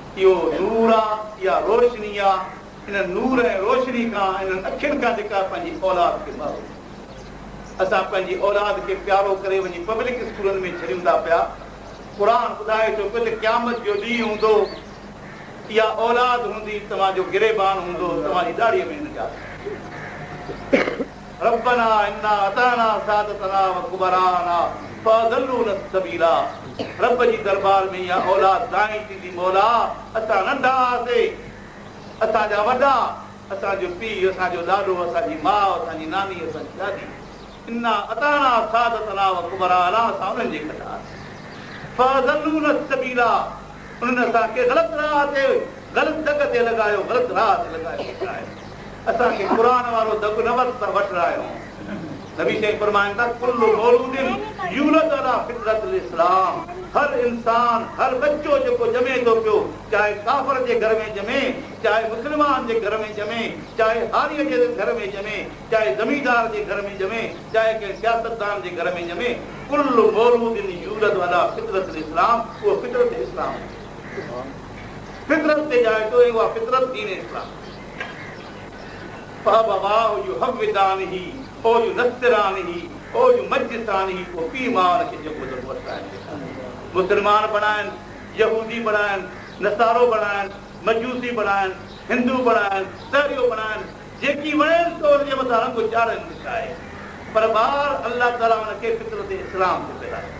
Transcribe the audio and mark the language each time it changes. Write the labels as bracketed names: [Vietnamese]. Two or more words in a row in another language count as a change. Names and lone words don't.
[Sindhi] इहो नूर आहे, इहा रोशनी आहे, इन नूर ऐं रोशनी खां इन्हनि अखियुनि खां जेका पंहिंजी औलाद खे मारो। असां पंहिंजी औलाद खे प्यारो करे वञी पब्लिक स्कूलनि में छॾियूं था पिया। क़ुर ॿुधाए थो पियो त क़यामत जो ॾींहुं हूंदो, इहा औलाद हूंदी तव्हांजो गिरेबान हूंदो तव्हांजी दाढ़ीअ में हिन जा [Arabic] ربنا إنا أطعنا سادتنا وكبراءنا فأضلونا السبيلا. [Sindhi] रब जी दरबार में इहा औलाद दाई थींदी, मौला असां नंढा हुआसीं, असांजा वॾा, असांजो पीउ, असांजो ॾाॾो, असांजी माउ, असांजी नानी, असांजी दादी, [Arabic] إنا أطعنا سادتنا وكبراءنا, [Sindhi] असां उन्हनि जे कटासीं। [Arabic] فأضلونا السبيلا, [Sindhi] उन्हनि असांखे ग़लति राह ते, ग़लति दग ते लॻायो, ग़लति राह ते लॻायो। असांखे क़ुर वारो दग न वठी रहियो। नबी साईं फरमाइनि था [Arabic] كل مولود يولد على فطرة الإسلام. [Sindhi] हर इंसान, हर बच्चो जेको ॼमे थो पियो, चाहे काफ़िर जे घर में ॼमे, चाहे मुस्लमान जे घर में ॼमे, चाहे हारीअ जे घर में ॼमे, चाहे ज़मींदार जे घर में ॼमे, चाहे कंहिं सियासतदान जे घर में ॼमे, [Arabic] كل مولود يولد على فطرة الإسلام, [Sindhi] उहो फितरत इस्लाम, फितरत ते ॼाए थो, उहा फितरत दीन इस्लाम। [Arabic] فأبواه يهودانه أو ينصرانه أو يمجسانه, [Sindhi] पोइ पीउ माउ खे जेको ज़रूरत आहे मुस्लमान बणाइनि, यहूदी बणाइनि, नसारो बणाइनि, मजूसी बणाइनि, हिंदू बणाइनि, सहरियो बणाइनि, जेकी वणेनि तो उनजे मथां रंग चाढ़नि लिखाए, पर ॿार अलाह ताला हुनखे फितरत इस्लाम ते पैदा कयो।